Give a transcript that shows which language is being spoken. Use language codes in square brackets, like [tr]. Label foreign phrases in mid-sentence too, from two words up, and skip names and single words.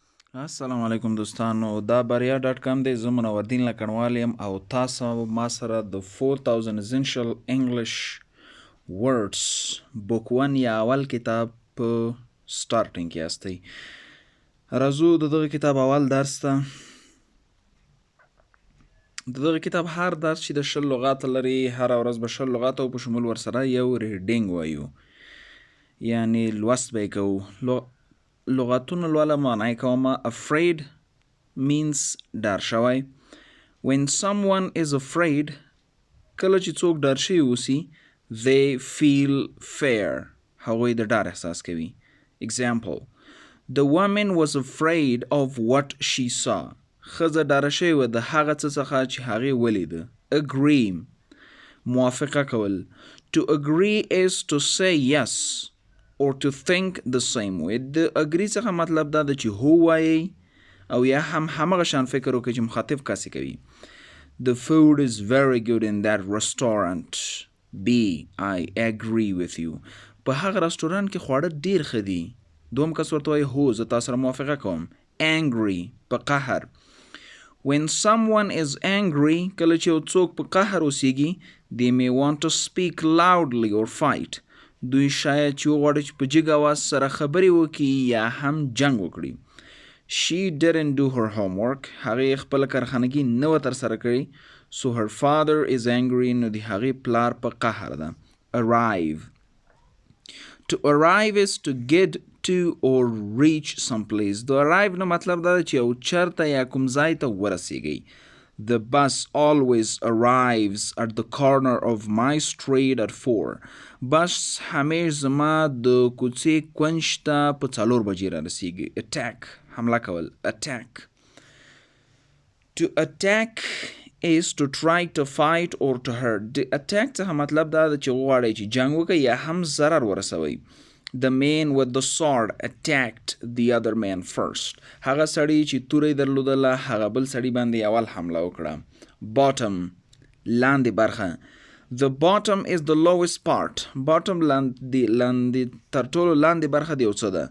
[ps] السلام علیکم دوستانو دا بریا ډاټ کام دی. زه منوردین لکنوال یم او تاسو ما سره د 4000 [en] essential English words [ps] بوک 1 یا اول کتاب په سٹارټینګ کې یاستئ. راځو د دغه کتاب اول درس ته. د دغه کتاب هر درس چې د 10 لغات لري، هر ورځ به 10 لغات او په شمول ورسره یو ریډینګ وایو، یعنی لوست به کوو. لغتونه لوله معنی کومه. [en] afraid means [ps] ډار شوی. [en] when someone is afraid [ps] کله چې څوک ډار شوی اوسي [en] they feel fear [ps] هغوی د ډار احساس کوي. [en] example the woman was afraid of what she saw [ps] ښځه ډاره شوې وه د هغه څه څخه چې هغې ولیده. agree موافقه کول. [en] to agree is to say yes or to think the same way. [ps] د اګری څخه مطلب دا ده چې هو وایي او یا هم همغه شان فکر وکړي چې مخاطب کاسې کوي. [en] The food is very good in that restaurant. B. I agree with you. [ps] په هغه رستورانت کې خواړه ډیر ښه دي. دوم کس ورته وایي هو زه تاسو سره موافقه کوم. angry په قهر. [en] when someone is angry [ps] کله چې یو څوک په قهر اوسیږي [en] they may want to speak loudly or fight. [ps] دوی شاید چې وغواړي چې په جګ اواز سره خبرې وکړي یا هم جنګ وکړي. [en] she didn't do her homework [ps] هغې خپله کارخانګي نه وه ترسره کړې. [en] so her father is angry [ps] نو د هغې پلار په قهر ده. [en] arrive to arrive is to get to or reach some place. [ps] د arrive نه مطلب دا ده چې یو چرته یا کوم ځای ته ورسیږئ. [en] The bus always arrives at the corner of my street at 4. [ps] بس همیش زما د کوڅې کونج ته په 4 بجې را رسیږي. attack حمله کول. [en] attack to attack is to try to fight or to hurt. [ps] د attack څخه مطلب دا ده چې غواړئ چې جنګ وکړئ یا هم ضرر ورسوئ. [en] The man with the sword attacked the other man first. [ps] هغه سړی چې توره درلودله هغه بل سړی باندې اول حمله وکړه. bottom لاندې برخه. [en] The bottom is the lowest part. [ps] bottom لاندې تر ټولو لاندې برخه د یو څه ده.